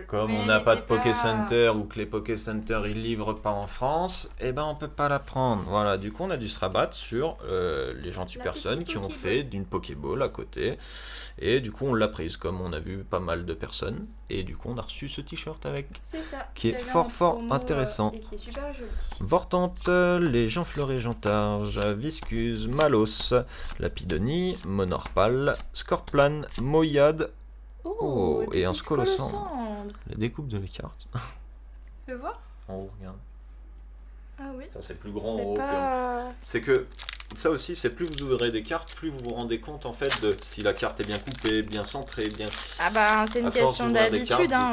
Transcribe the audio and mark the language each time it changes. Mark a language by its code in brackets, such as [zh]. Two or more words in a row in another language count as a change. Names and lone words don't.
[fr] Comme on n'a pas de Poké Center ou que les Poké Center ils livrent pas en France, eh ben on peut pas la prendre. Voilà, du coup on a dû se rabattre sur les gentilles personnes qui ont fait d'une Pokéball à côté. Et du coup on l'a prise, comme on a vu pas mal de personnes. Et du coup on a reçu ce t-shirt avec. C'est ça. Qui est fort intéressant. Et qui est super joli. Vortante, les Jeanfleuret Jantarge, Viscuse, Malos, Lapidonie, Monorpal, Scorplan, Moyade. Oh, et un Scolosand. La découpe de les cartes. Tu veux voir? En haut, regarde. Ah oui. Ça c'est plus grand en haut. C'est que ça aussi, c'est plus vous ouvrez des cartes, plus vous vous rendez compte en fait de si la carte est bien coupée, bien centrée, bien. Ah bah c'est une question d'habitude, hein.